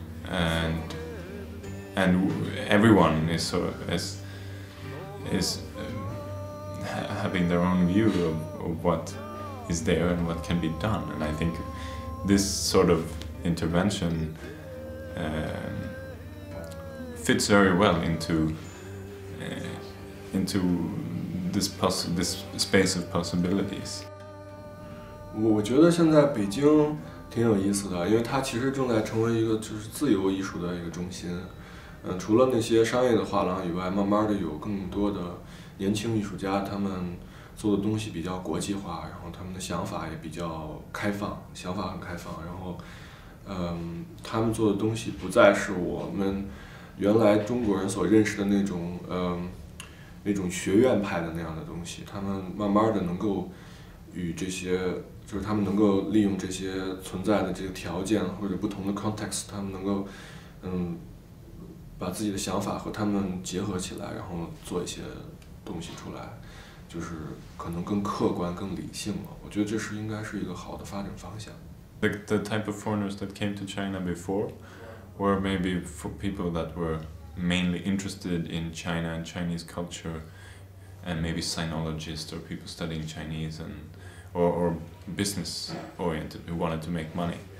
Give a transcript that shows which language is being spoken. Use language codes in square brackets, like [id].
[en] And everyone is sort of having their own view of what is there and what can be done. And I think this sort of intervention fits very well into this space of possibilities. [zh] 我觉得现在北京挺有意思的，因为它其实正在成为一个就是自由艺术的一个中心。除了那些商业的画廊以外，慢慢的有更多的年轻艺术家，他们做的东西比较国际化，然后他们的想法也比较开放，想法很开放，然后他们做的东西不再是我们原来中国人所认识的那种学院派的那样的东西，他们慢慢的能够与这些，就是他们能够利用这些存在的这个条件或者不同的 context， 他们能够把自己的想法和他们结合起来，然后做一些东西出来，就是可能更客观、更理性了。我觉得这是应该是一个好的发展方向。 [en] The type of foreigners that came to China before were maybe for people that were mainly interested in China and Chinese culture, and maybe sinologists or people studying Chinese or business oriented who wanted to make money.